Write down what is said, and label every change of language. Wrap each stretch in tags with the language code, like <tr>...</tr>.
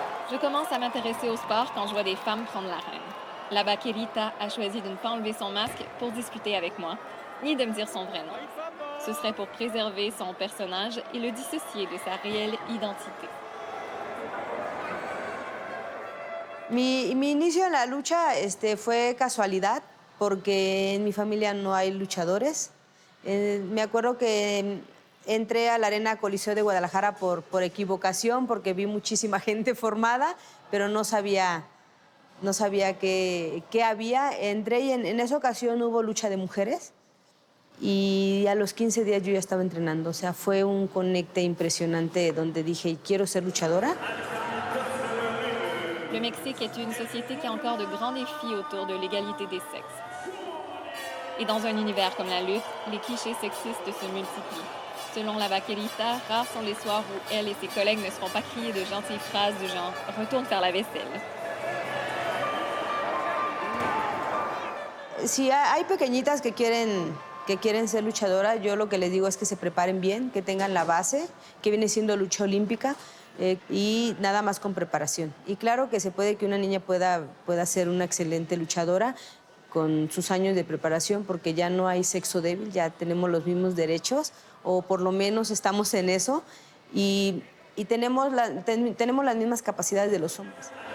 <fr>Je commence à m'intéresser au sport quand je vois des femmes prendre l'arène. La vaquerita a choisi de ne pas enlever son masque pour discuter avec moi, ni de me dire son vrai nom. Ce serait pour préserver son personnage et le dissocier de sa réelle identité.</fr> <es>Mi inicio en la lucha fue casualidad, porque en mi familia no hay luchadores. Me acuerdo que entré a la Arena Coliseo de Guadalajara por equivocación, porque vi muchísima gente formada, pero no sabía qué había. Entré y en esa ocasión hubo lucha de mujeres y a los 15 días yo ya estaba entrenando. O sea, fue un conecte impresionante donde dije, quiero ser luchadora.</es> <fr>Le Mexique est une société qui a encore de grands défis autour de l'égalité des sexes. Et dans un univers comme la lutte, les clichés sexistes se multiplient. Selon la vaquerita, rares sont les soirs où elle et ses collègues ne seront pas criés de gentilles phrases du genre « retourne faire la vaisselle ».</fr> <es>si hay pequeñitas que quieren ser luchadoras, yo lo que les digo es que se preparen bien, que tengan la base, que viene siendo lucha olímpica, y nada más con preparación. Y claro que se puede que una niña pueda ser una excelente luchadora con sus años de preparación, porque ya no hay sexo débil, ya tenemos los mismos derechos, o por lo menos estamos en eso, y tenemos las mismas capacidades de los hombres.</es>